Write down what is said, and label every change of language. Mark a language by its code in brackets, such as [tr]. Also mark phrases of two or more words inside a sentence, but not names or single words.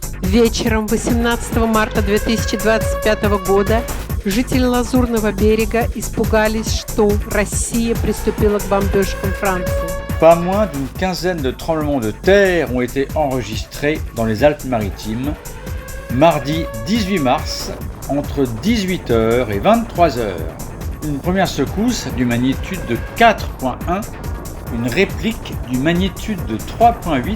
[ru] Вечером 18 марта 2025 года жители Лазурного берега испугались, что Россия приступила к бомбежкам Франции. [fr] Pas moins d'une quinzaine de tremblements de terre ont été enregistrés dans les Alpes-Maritimes, mardi 18 mars, entre 18h et 23h. Une première secousse d'une magnitude de 4.1, une réplique d'une magnitude de 3.8.